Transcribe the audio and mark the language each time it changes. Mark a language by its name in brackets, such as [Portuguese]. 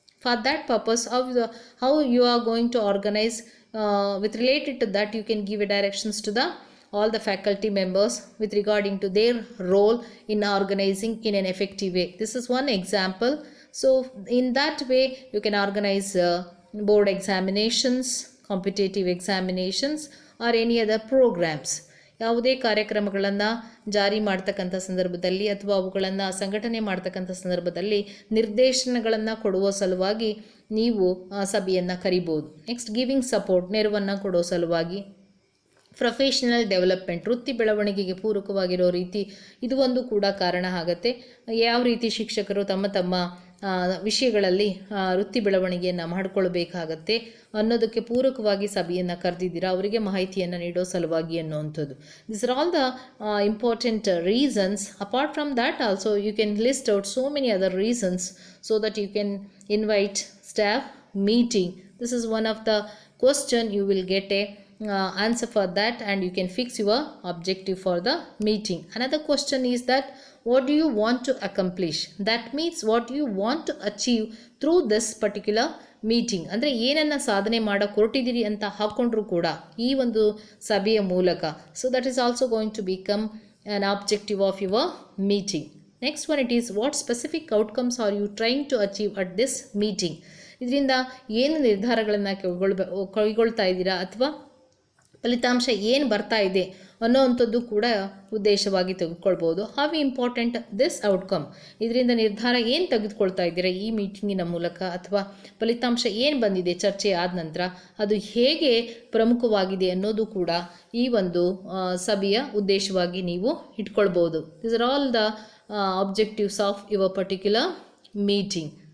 [English] For that purpose, how you are going to organize, with related to that you can give directions to all the faculty members with regarding to their role in organizing in an effective way. This is one example. So in that way you can organize board examinations, competitive examinations, or any other programs. [Kannada] ಯಾವುದೇ ಕಾರ್ಯಕ್ರಮಗಳನ್ನು ಜಾರಿ ಮಾಡ್ತಕ್ಕಂಥ ಸಂದರ್ಭದಲ್ಲಿ ಅಥವಾ ಅವುಗಳನ್ನು ಸಂಘಟನೆ ಮಾಡ್ತಕ್ಕಂಥ ಸಂದರ್ಭದಲ್ಲಿ ನಿರ್ದೇಶನಗಳನ್ನು ಕೊಡುವ ಸಲುವಾಗಿ ನೀವು ಸಭೆಯನ್ನು ಕರಿಬೋದು. [English] next giving support, [Kannada] ನೆರವನ್ನು ಕೊಡೋ ಸಲುವಾಗಿ. ಪ್ರೊಫೆಷನಲ್ ಡೆವಲಪ್ಮೆಂಟ್, ವೃತ್ತಿ ಬೆಳವಣಿಗೆಗೆ ಪೂರಕವಾಗಿರೋ ರೀತಿ, ಇದು ಒಂದು ಕೂಡ ಕಾರಣ ಆಗುತ್ತೆ. ಯಾವ ರೀತಿ ಶಿಕ್ಷಕರು ತಮ್ಮ ತಮ್ಮ ವಿಷಯಗಳಲ್ಲಿ ವೃತ್ತಿ ಬೆಳವಣಿಗೆಯನ್ನು ಮಾಡಿಕೊಳ್ಬೇಕಾಗತ್ತೆ ಅನ್ನೋದಕ್ಕೆ ಪೂರಕವಾಗಿ ಸಭೆಯನ್ನು ಕರೆದಿದ್ದೀರಾ, ಅವರಿಗೆ ಮಾಹಿತಿಯನ್ನು ನೀಡೋ ಸಲುವಾಗಿ ಅನ್ನುವಂಥದ್ದು. [English] This are all the important reasons. Apart from that also you can list out so many other reasons so that you can invite staff meeting. This is one of the question. You will get a answer for that and you can fix your objective for the meeting. Another question is that what do you want to accomplish? That means what you want to achieve through this particular meeting. [Kannada] ಅಂದರೆ ಏನನ್ನು ಸಾಧನೆ ಮಾಡೋಕೆ ಹೊರಟಿದ್ದೀರಿ ಅಂತ ಹಾಕ್ಕೊಂಡ್ರು ಕೂಡ ಈ ಒಂದು ಸಭೆಯ ಮೂಲಕ. [English] So that is also going to become an objective of your meeting. Next one, it is what specific outcomes are you trying to achieve at this meeting? [Kannada] ಇದರಿಂದ ಏನು ನಿರ್ಧಾರಗಳನ್ನು ಕೈಗೊಳ್ತಾ ಇದ್ದೀರಾ ಅಥವಾ ಫಲಿತಾಂಶ ಏನು ಬರ್ತಾ ಇದೆ ಅನ್ನೋವಂಥದ್ದು ಕೂಡ ಉದ್ದೇಶವಾಗಿ ತೆಗೆದುಕೊಳ್ಬೋದು. [English] how important this outcome, [Kannada] ಇದರಿಂದ ನಿರ್ಧಾರ ಏನು ತೆಗೆದುಕೊಳ್ತಾ ಇದ್ದೀರಾ ಈ ಮೀಟಿಂಗಿನ ಮೂಲಕ, ಅಥವಾ ಫಲಿತಾಂಶ ಏನು ಬಂದಿದೆ ಚರ್ಚೆ ಆದ ನಂತರ ಅದು ಹೇಗೆ ಪ್ರಮುಖವಾಗಿದೆ ಅನ್ನೋದು ಕೂಡ ಈ ಒಂದು ಸಭೆಯ ಉದ್ದೇಶವಾಗಿ ನೀವು ಇಟ್ಕೊಳ್ಬೋದು. [English] This are all the objectives of your particular meeting.